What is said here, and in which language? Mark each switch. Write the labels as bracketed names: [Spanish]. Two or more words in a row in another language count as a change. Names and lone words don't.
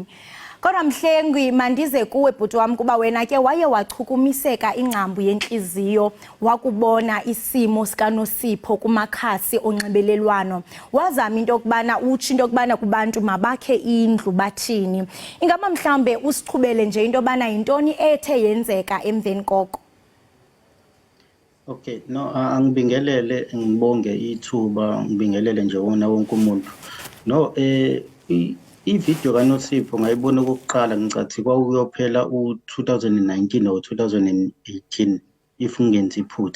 [Xhosa] Kodwa mhlengi mandize kuwe bhuti wami kuba wena ke waye wachukumiseka ingcambu yenhliziyo wakubona isimo sikaNosipho kumakhasi onxibelelwano. Wazama into yokubana utsho into yokubana kubantu mabakhe indlu bathini. Ingaba mhlambe usichubele nje into yobana yintoni ethe yenzeka emveni koko. [Zulu] Okay, no angibingelele ngibonge ithuba ngibingelele nje wona wonke umuntu. No i-video kaNosipho ngayibona okokuqala ngicathi kwakuyophela u2019 or 2018 if ngenza iphutha.